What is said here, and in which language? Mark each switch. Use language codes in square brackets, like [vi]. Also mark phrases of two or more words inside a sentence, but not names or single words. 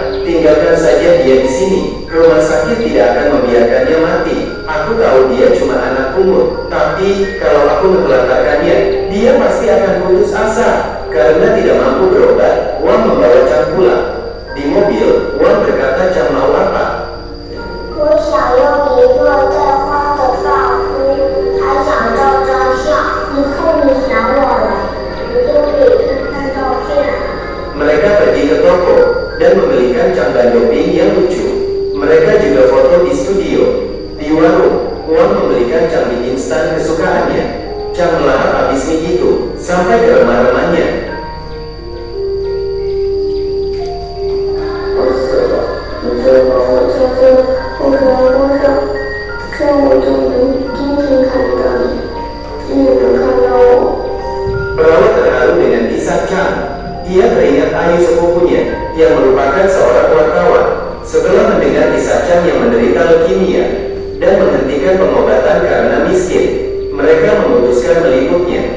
[id] Tinggalkan saja dia di sini. Rumah sakit tidak akan membiarkannya mati. Aku tahu dia cuma anak pungut, tapi kalau aku menelantarkannya, dia pasti akan putus asa. Karena tidak mampu berobat, Wang membawa Chang pulang. Di mobil, Wang berkata Chang mau apa? [zh] 我想用一个带花的发箍，还想照张相。以后你想我了，我就给你看照片。 [id] Mereka pergi ke toko dan membelikan Chang Bandoping yang lucu. Mereka juga foto di studio. Di warung, Wang membelikan Chang mie instan kesukaannya. Chang melahap habis mie itu sampai ke remah-remahnya. [zh] 我死了，你就把我交在后阳光上，这样我就能天天看到你，你也能看到我。 [id] Perawat terharu dengan kisah Chang. Ia teringat Ayu sepupunya yang merupakan seorang wartawan. Setelah mendengar kisah Chang yang menderita leukemia dan menghentikan pengobatan karena miskin, mereka memutuskan meliputnya.